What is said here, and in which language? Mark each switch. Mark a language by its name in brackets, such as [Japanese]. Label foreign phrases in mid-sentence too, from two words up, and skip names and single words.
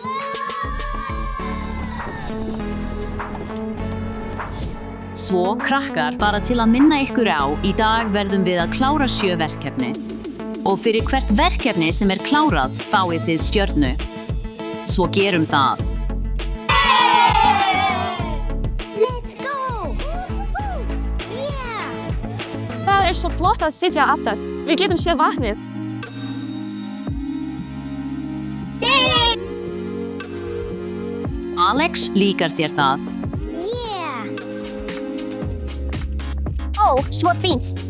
[Icelandic] Svo, krakkar, bara til að minna ykkur á, í dag verðum við að klára 7 verkefni. Og fyrir hvert verkefni sem er klárað, fáið þið stjörnu. Svo gerum það. [English] Let's go! Yeah! [Icelandic] Það er svo flott að sitja aftast. Við getum séð vatnið. Alex, líkar þér það? Ó, svo fínt.